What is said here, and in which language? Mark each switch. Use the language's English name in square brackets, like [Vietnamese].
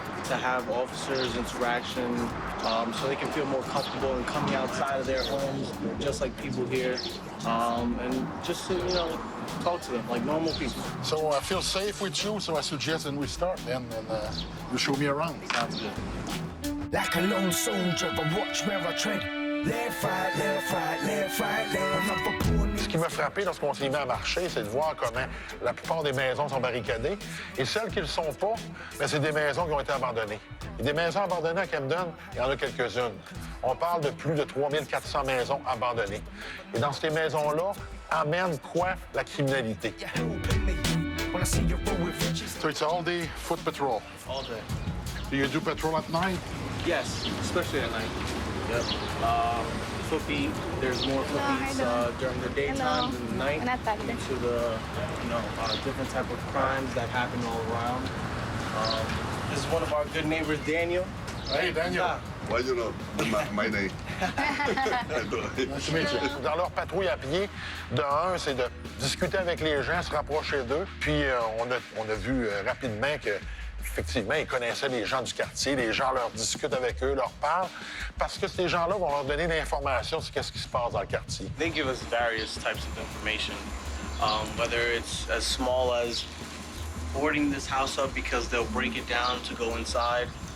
[English] to have officers interaction so they can feel more comfortable in coming outside of their homes, just like people here, and just to, talk to them like normal people. So I feel safe with you, so I suggest that we start then, and you show me around. Sounds good. Like a lone soldier, I watch where I tread. Left, right, left, right, left, right, left. [French] Ce qui m'a frappé lorsqu'on s'est mis à marcher, c'est de voir comment la plupart des maisons sont barricadées. Et celles qui ne le sont pas, bien, c'est des maisons qui ont été abandonnées. Et des maisons abandonnées à Camden, il y en a quelques-unes. On parle de plus de 3400 maisons abandonnées. Et dans ces maisons-là, amène quoi? La criminalité. [English] So it's all day foot patrol. All day. Do you do patrol at night? Yes, especially at night. Yep. Footbeat. There's more footbeats during the daytime than the night due to the, different type of crimes that happen all around. This is one of our good neighbors, Daniel. Hey, Daniel. Why you know my name? [French] Dans leur patrouille à pied, de un, c'est de discuter avec les gens, se rapprocher d'eux. Puis on a vu rapidement que effectivement, ils connaissaient les gens du quartier, les gens leur discutent avec eux, leur parlent, parce que ces gens-là vont leur donner l'information sur ce qui se passe dans le quartier. [English] They give us various types of information, whether it's as small as boarding this house up because they'll break it down to go inside.